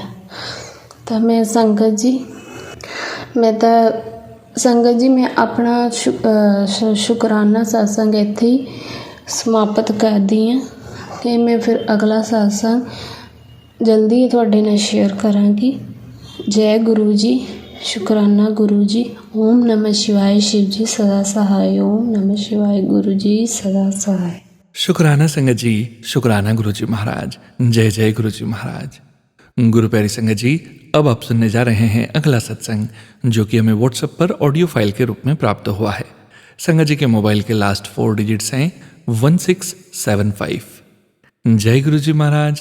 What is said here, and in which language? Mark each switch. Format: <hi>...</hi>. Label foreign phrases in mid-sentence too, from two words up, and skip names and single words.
<pa>ਤਾਂ ਮੈਂ ਸੰਗਤ ਜੀ ਮੈਂ ਆਪਣਾ ਸ਼ੁਕਰਾਨਾ ਸਤਸੰਗ ਇੱਥੇ ਹੀ ਸਮਾਪਤ ਕਰਦੀ ਹਾਂ ਅਤੇ ਮੈਂ ਫਿਰ ਅਗਲਾ ਸਤਸੰਗ ਜਲਦੀ ਤੁਹਾਡੇ ਨਾਲ ਸ਼ੇਅਰ ਕਰਾਂਗੀ। ਜੈ ਗੁਰੂ ਜੀ, ਸ਼ੁਕਰਾਨਾ ਗੁਰੂ ਜੀ।</pa> <hi>ओम नमः शिवाय शिव जी सदा सहाय। ओम नमः शिवाय गुरु जी सदा सहाय। शुक्राना संगत जी, शुक्राना गुरु जी महाराज। जय जय गुरु जी महाराज। गुरु प्यारी संगत जी, अब आप सुनने जा रहे हैं अगला सत्संग जो कि हमें व्हाट्सएप पर</hi> <en>audio file</en> <hi>के रूप में प्राप्त हुआ है। संगत जी के मोबाइल के लास्ट 4 डिजिट्स हैं 1675। जय गुरु जी महाराज।</hi>